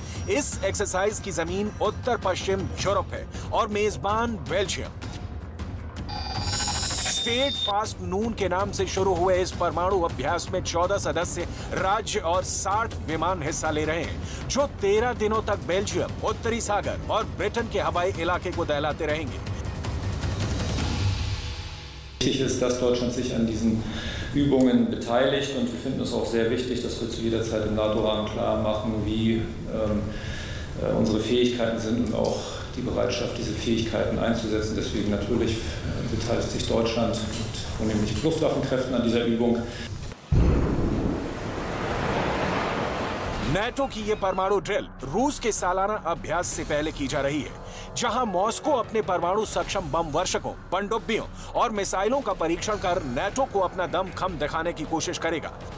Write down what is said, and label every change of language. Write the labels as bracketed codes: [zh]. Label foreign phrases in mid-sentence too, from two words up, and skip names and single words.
[hi] इस एक्सरसाइज की जमीन उत्तर पश्चिम यूरोप है और मेजबान बेल्जियम। स्टेट फास्ट नून के नाम से शुरू हुए इस परमाणु अभ्यास में 14 सदस्य राज्य और 60 विमान हिस्सा ले रहे हैं, जो 13 दिनों तक बेल्जियम, उत्तरी सागर और ब्रिटेन के हवाई इलाके को दहलाते रहेंगे। [de] Wichtig ist, dass Deutschland sich an diesen Übungen beteiligt und wir finden es auch sehr wichtig, dass wir zu jeder Zeit im NATO-Rahmen klar machen, wie unsere Fähigkeiten sind und auch die Bereitschaft, diese Fähigkeiten einzusetzen. Deswegen natürlich beteiligt sich Deutschland mit vornehmlich Luftwaffenkräften an dieser Übung. [hi] नेटो की ये परमाणु ड्रिल रूस के सालाना अभ्यास से पहले की जा रही है, जहां मॉस्को अपने परमाणु सक्षम बम वर्षकों, पनडुब्बियों और मिसाइलों का परीक्षण कर नेटो को अपना दमखम दिखाने की कोशिश करेगा।